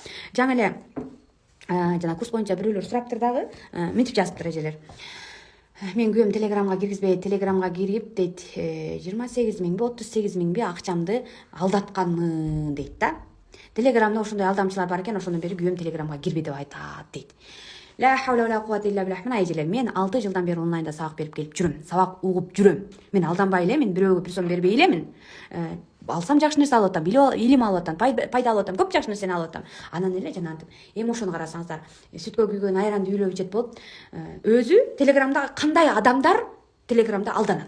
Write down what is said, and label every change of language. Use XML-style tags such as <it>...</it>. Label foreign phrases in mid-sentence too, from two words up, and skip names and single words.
<ky>Жаңы эле жана курс боюнча бирөөлөр сураптыр дагы, мынтип жазыптыр эжелер. Мен күйөөм телеграмга киргизбей, телеграмга кирип дейт, 28 миңби, 38 миңби акчамды алдатканмын дейт да. Телеграмда ошондой алдамчылар бар экен, ошондон бери күйөөм телеграмга кирбей деп айтат дейт.</ky> <ar>لا حول ولا قوة إلا بالله.</ar> <ky>Мына эжелер, мен 6 жылдан бери онлайнда сабак берип келип жүрөм, сабак угуп жүрөм. Мен алданбай эле, мен бирөөгө присом бербей элемин. алсам жакшы нерсе алып атам, илим алып атам, пайда алып атам, көп жакшы нерсени алып атам. Анан эле жанагынтип эми ошону карасаңыздар, сүткө күйгөн айранды үйлөп ичет болуп, өзү телеграмдагы кандай адамдар телеграмда алданат.</ky>